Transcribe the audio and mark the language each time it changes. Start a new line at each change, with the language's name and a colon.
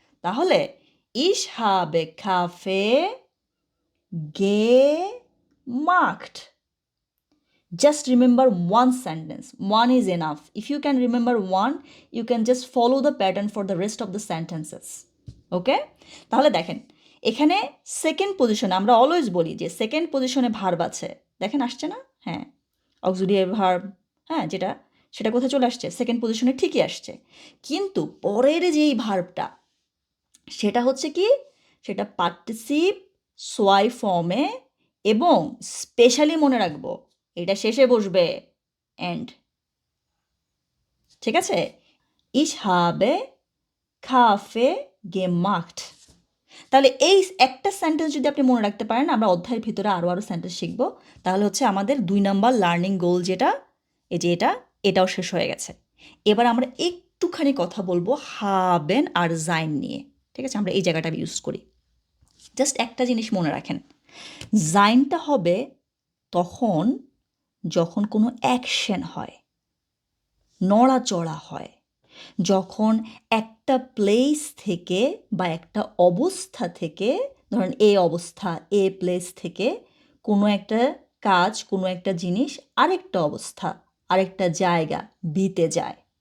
Bangla: তাহলে
German: ich habe Kaffee gemacht।
English: Just remember one sentence. One is enough. If you can remember one, you can just follow the pattern for the rest of the sentences.
Bangla: ওকে? তাহলে দেখেন এখানে second পজিশনে আমরা always বলি যে second পজিশনে verb আছে। দেখেন আসছে না? হ্যাঁ, অক্সিলিয়ারি ভার্ব, হ্যাঁ, সেটা কোথায় চলে আসছে? সেকেন্ড পজিশনে ঠিকই আসছে। কিন্তু পরের যেই ভার্বটা সেটা হচ্ছে কি? সেটা পার্টিসিপ সোয়াই ফর্মে এবং স্পেশালি মনে রাখবো এটা শেষে বসবে এন্ড। ঠিক আছে?
German: Ich habe Kaffee gemacht।
Bangla: তাহলে এই একটা সেন্টেন্স যদি আপনি মনে রাখতে পারেন, আমরা অধ্যায়ের ভিতরে আরও সেন্টেন্স শিখব, তাহলে হচ্ছে আমাদের 2 নাম্বার লার্নিং গোল যেটা, এই যে এটাও শেষ হয়ে গেছে। এবার আমরা একটুখানি কথা বলবো হাবেন আর জাইন নিয়ে। ঠিক আছে? আমরা এই জায়গাটা ইউজ করি। জাস্ট একটা জিনিস মনে রাখেন, জাইনটা হবে তখন যখন কোনো অ্যাকশন হয়, নড়াচড়া হয়, যখন একটা প্লেস থেকে বা একটা অবস্থা থেকে, ধরেন এ অবস্থা, এ প্লেস থেকে কোনো একটা কাজ, কোনো একটা জিনিস আরেকটা অবস্থা, আরেকটা জায়গা বিতে যায়।